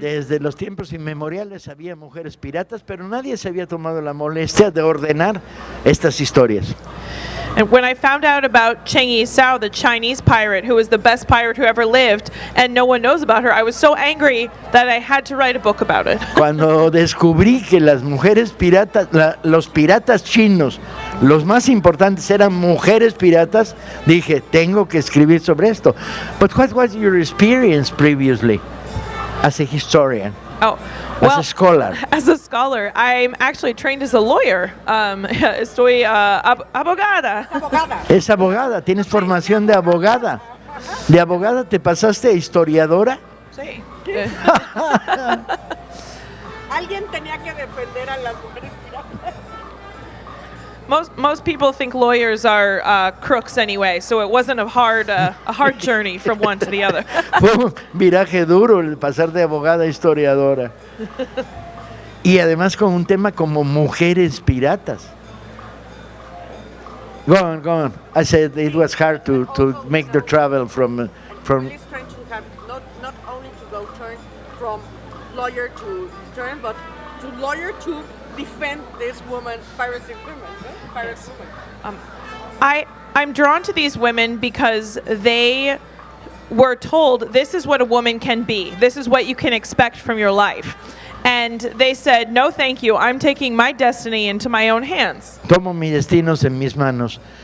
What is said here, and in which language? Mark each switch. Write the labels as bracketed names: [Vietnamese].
[Spanish] Desde los tiempos inmemoriales había mujeres piratas, pero nadie se había tomado la molestia de ordenar estas historias. [English] And when I found out about Cheng Yi-sao, the Chinese pirate who was the best pirate who ever lived, and no one knows about her, I was so angry that I had to write a book about it. [Spanish] Cuando descubrí que las mujeres piratas, los piratas chinos, los más importantes eran mujeres piratas, dije, tengo que escribir sobre esto. [English] But what was your experience previously as a historian? Oh, As a scholar. As a scholar, I'm actually trained as a lawyer. [Spanish] Estoy abogada. Abogada. Es abogada, tienes formación de abogada. ¿De abogada te pasaste a historiadora? Sí. Alguien tenía que defender a las mujeres piratas. [English] Most people think lawyers are crooks anyway, so it wasn't a hard journey from one to the other. [Spanish] Fue un viraje duro el pasar de abogada a historiadora. Y además con un tema como mujeres piratas. [English] Go on. I said it was hard to make the travel from It is strange to have not only to go turn from lawyer to turn, but to lawyer to defend this woman, piracy women, no? Pirate women. I'm drawn to these women because they were told, this is what a woman can be. This is what you can expect from your life. And they said, no, thank you. I'm taking my destiny into my own hands. [Spanish] Tomo mis destinos en mis manos.